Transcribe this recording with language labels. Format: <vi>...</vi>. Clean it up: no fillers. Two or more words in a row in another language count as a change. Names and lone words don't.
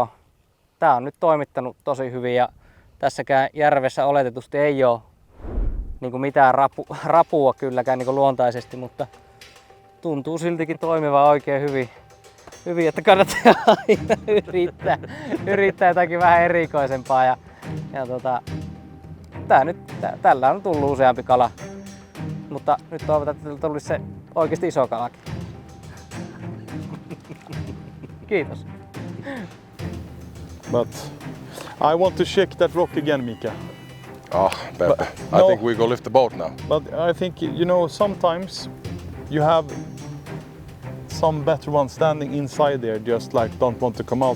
<fi>Tää on nyt toimittanut tosi hyvin ja tässäkään järvessä oletetusti ei ole niin mitään rapua kylläkään niin luontaisesti, mutta tuntuu siltikin toimivan oikein hyvin, että kannattaa aina yrittää jotakin vähän erikoisempaa. Ja tällä on tullut useampi kala, mutta nyt toivotaan, että tulisi se oikeasti iso kalakin. Kiitos.</fi> <en>But I want to check that rock again, Mika. Pepe. I think we go lift the boat now. But I think, you know, sometimes you have some better ones standing inside there, just like don't want to come out.</en>